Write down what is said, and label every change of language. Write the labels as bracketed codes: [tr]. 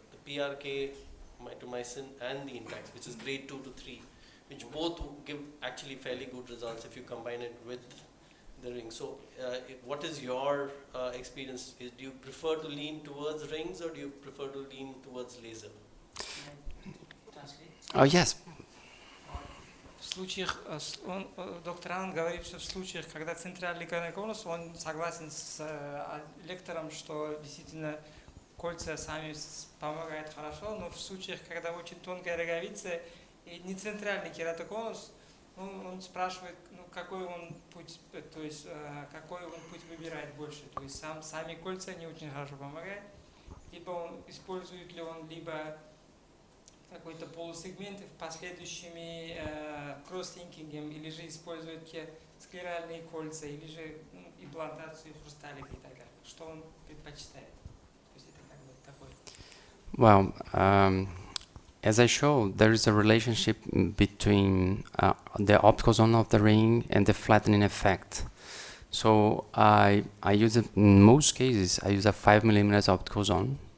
[en] The PRK, mitomycin, and the Intax, which is grade 2 to 3, which both give actually fairly good results if you combine it with the ring. So what is your experience? Do you prefer to lean towards rings, or do you prefer to lean towards laser? Oh, yes. [ru] В случаях, доктор Анн говорит, что в случаях, когда центральный кератоконус, он согласен с лектором, что действительно кольца сами помогают хорошо, но в случаях, когда очень тонкая роговица и не центральный кератоконус, он спрашивает, какой он путь, то есть какой он путь выбирает больше. То есть сами кольца не очень хорошо помогают, либо он использует ли он либо какой-то полусегмент в последующими кросслинкингом, или же использует склеральные кольца, или же имплантацию хрусталика и так далее. Что он предпочитает? То есть это как бы такой. [en] Well, as I showed, there is a relationship between the optical zone of the ring and the flattening effect. So I use, in most cases, I use a 5 mm optical zone.